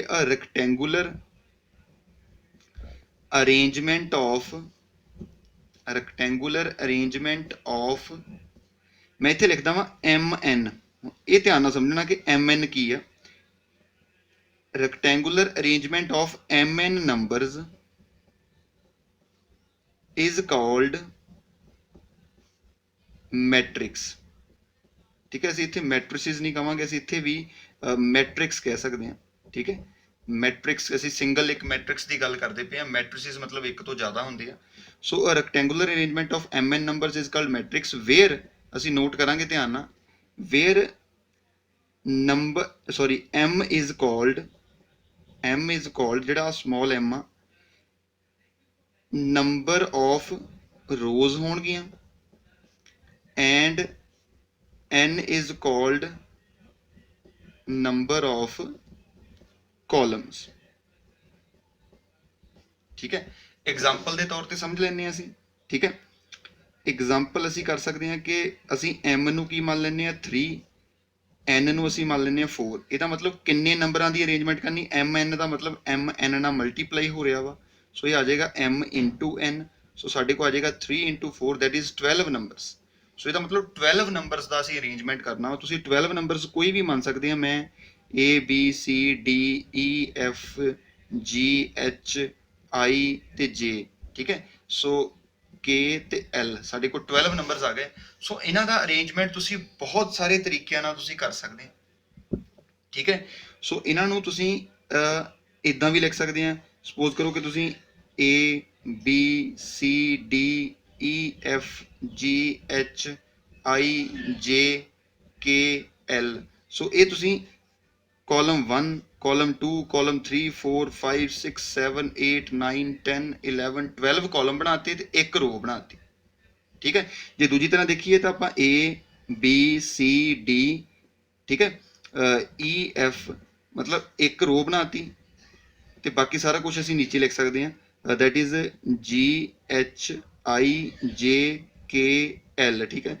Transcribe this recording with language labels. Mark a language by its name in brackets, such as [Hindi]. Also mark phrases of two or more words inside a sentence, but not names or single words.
[English] a rectangular arrangement of, rectangular arrangement of, [Punjabi] ਮੈਂ ਇੱਥੇ ਲਿਖਦਾ ਵਾਂ [English] MN। [Punjabi] ਇਹ ਧਿਆਨ ਨਾਲ ਸਮਝਣਾ ਕਿ MN ਕੀ ਆ। [English] rectangular arrangement of MN numbers is called matrix, [Punjabi] ਠੀਕ ਹੈ। ਅਸੀਂ ਇੱਥੇ ਮੈਟ੍ਰਿਸਿਸ ਨਹੀਂ ਕਹਾਂਗੇ, ਅਸੀਂ ਇੱਥੇ ਵੀ ਮੈਟ੍ਰਿਕਸ ਕਹਿ ਸਕਦੇ ਹਾਂ, ਠੀਕ ਹੈ। ਮੈਟ੍ਰਿਕਸ, ਅਸੀਂ ਸਿੰਗਲ ਇੱਕ ਮੈਟ੍ਰਿਕਸ ਦੀ ਗੱਲ ਕਰਦੇ ਪਏ ਹਾਂ, ਮੈਟ੍ਰਿਸਿਸ ਮਤਲਬ ਇੱਕ ਤੋਂ ਜ਼ਿਆਦਾ ਹੁੰਦੇ ਆ। [English] so a rectangular arrangement of MN numbers is called matrix where, [Punjabi] ਅਸੀਂ ਨੋਟ ਕਰਾਂਗੇ ਧਿਆਨ ਨਾਲ, [English] where number sorry M is called [Punjabi] ਜਿਹੜਾ ਸਮਾਲ m ਆ [English] number of rows ਹੋਣਗੀਆਂ and n is called number of columns, [Punjabi] ਠੀਕ ਹੈ। ਐਗਜ਼ਾਮਪਲ ਦੇ ਤੌਰ ਤੇ ਸਮਝ ਲੈਂਦੇ ਹਾਂ ਅਸੀਂ, ਠੀਕ ਹੈ। ਐਗਜ਼ਾਮਪਲ ਅਸੀਂ ਕਰ ਸਕਦੇ ਹਾਂ ਕਿ ਅਸੀਂ m ਨੂੰ ਕੀ ਮੰਨ ਲੈਂਦੇ ਹਾਂ 3, n ਨੂੰ ਅਸੀਂ ਮੰਨ ਲੈਂਦੇ ਹਾਂ 4। ਇਹਦਾ ਮਤਲਬ ਕਿੰਨੇ ਨੰਬਰਾਂ ਦੀ ਅਰੇਂਜਮੈਂਟ ਕਰਨੀ, mn ਦਾ ਮਤਲਬ mn ਨਾਲ ਮਲਟੀਪਲਾਈ ਹੋ ਰਿਹਾ ਵਾ। ਸੋ ਇਹ ਆ ਜਾਏਗਾ m into n। ਸੋ ਸਾਡੇ ਕੋਲ ਆ ਜਾਏਗਾ 3 into 4 [English] that is 12 numbers। [Punjabi] ਸੋ ਇਹਦਾ ਮਤਲਬ 12 ਨੰਬਰਸ ਦਾ ਅਸੀਂ ਅਰੇਂਜਮੈਂਟ ਕਰਨਾ ਵਾ। ਤੁਸੀਂ 12 ਨੰਬਰਸ ਕੋਈ ਵੀ ਮੰਨ ਸਕਦੇ ਆ। ਮੈਂ A B C D E F G H I ਤੇ J, ਠੀਕ ਹੈ। ਸੋ K ਤੇ L, ਸਾਡੇ ਕੋਲ 12 ਨੰਬਰਸ ਆ ਗਏ। ਸੋ ਇਹਨਾਂ ਦਾ ਅਰੇਂਜਮੈਂਟ ਤੁਸੀਂ ਬਹੁਤ ਸਾਰੇ ਤਰੀਕਿਆਂ ਨਾਲ ਤੁਸੀਂ ਕਰ ਸਕਦੇ ਆ, ਠੀਕ ਹੈ। ਸੋ ਇਹਨਾਂ ਨੂੰ ਤੁਸੀਂ ਇੱਦਾਂ ਵੀ ਲਿਖ ਸਕਦੇ ਆ। ਸਪੋਜ਼ ਕਰੋ ਕਿ ਤੁਸੀਂ A B C D E F G H I J K L। ਸੋ ਇਹ ਤੁਸੀਂ ਕਾਲਮ 1, ਕਾਲਮ 2, ਕਾਲਮ 3, 4, 5, 6, 7, 8, 9, 10, 11, 12 ਕਾਲਮ ਬਣਾਤੇ ਤੇ ਇੱਕ ਰੋ ਬਣਾਤੀ, ਠੀਕ ਹੈ। ਜੇ ਦੂਜੀ ਤਰ੍ਹਾਂ ਦੇਖੀਏ ਤਾਂ ਆਪਾਂ A B C D, ਠੀਕ ਹੈ, E F ਮਤਲਬ ਇੱਕ ਰੋ ਬਣਾਤੀ ਤੇ ਬਾਕੀ ਸਾਰਾ ਕੁਝ ਅਸੀਂ ਨੀਚੇ ਲਿਖ ਸਕਦੇ ਹਾਂ [English] that is [Punjabi] G H I J K L, ਠੀਕ ਹੈ।